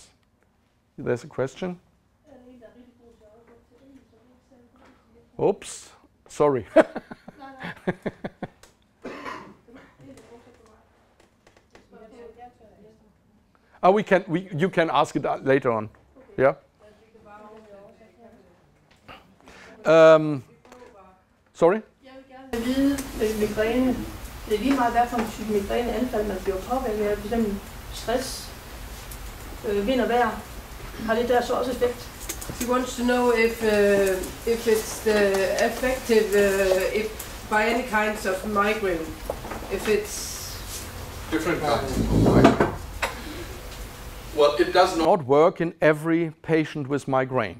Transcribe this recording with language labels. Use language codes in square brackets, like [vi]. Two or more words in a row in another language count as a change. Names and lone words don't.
[en] There's a question? Oops, sorry. You can ask it later on. Yeah. Sorry? [da] Jeg vil gerne vide migræne. Det er lige meget, hvad for en type migræneanfald man bliver påvirket af. For eksempel stress, vind og vejr. Har det der så også effekt? [en] She wants to know if it's effective by any kinds of migraine. If it's different kinds of migraine. Well, it does not work in every patient with migraine.